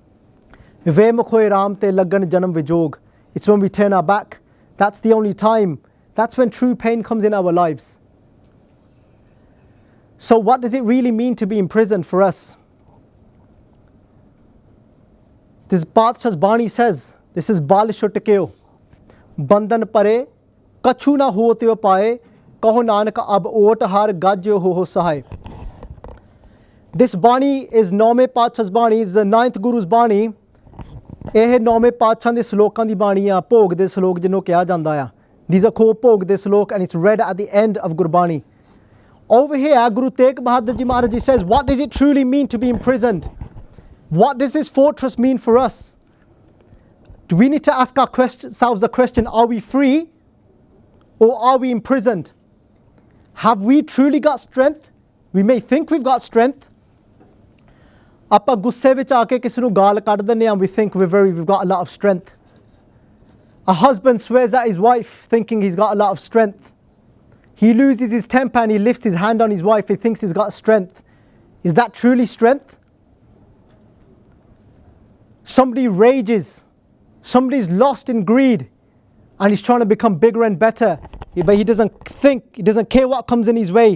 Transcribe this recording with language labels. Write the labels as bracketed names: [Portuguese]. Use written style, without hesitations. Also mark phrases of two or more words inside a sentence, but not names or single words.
[English] It's when we turn our back. That's the only time. That's when true pain comes in our lives. So what does it really mean to be imprisoned for us? This Badshah's Bani says, this is [Punjabi] ਬਲੁ ਛੁਟਕਿਓ. ਬੰਧਨ ਪਰੇ, ਕਛੂ ਨ ਹੋਤ ਉਪਾਇ, ਕਹੁ ਨਾਨਕ ਅਬ ਓਟ ਹਰਿ ਗਜ ਜਿਉ ਹੋਹੁ ਸਹਾਇ. [English] This Bani is Naume Badshah's Bani, is the 9th Guru's Bani. [Punjabi] ਇਹ ਨੌਵੇਂ ਪਾਤਸ਼ਾਹਾਂ ਦੇ ਸ਼ਲੋਕਾਂ ਦੀ ਬਾਣੀ ਆ, ਭੋਗ ਦੇ ਸ਼ਲੋਕ ਜਿਹਨੂੰ ਕਿਹਾ ਜਾਂਦਾ ਆ. [English] These are called [Punjabi] ਭੋਗ ਦੇ ਸ਼ਲੋਕ, [English] and it's read at the end of Gurbani. Over here, Guru Tegh Bahadur Ji Maharaj says, what does it truly mean to be imprisoned? What does this fortress mean for us? Do we need to ask ourselves the question, are we free or are we imprisoned? Have we truly got strength? We may think we've got strength. [Punjabi] ਆਪਾਂ ਗੁੱਸੇ ਵਿੱਚ ਆ ਕੇ ਕਿਸੇ ਨੂੰ ਗਾਲ ਕੱਢ ਦਿੰਦੇ ਹਾਂ, [English] we think we've got a lot of strength. A husband swears at his wife thinking he's got a lot of strength. He loses his temper and he lifts his hand on his wife, he thinks he's got strength. Is that truly strength? Somebody rages, somebody's lost in greed and he's trying to become bigger and better, but he doesn't care what comes in his way.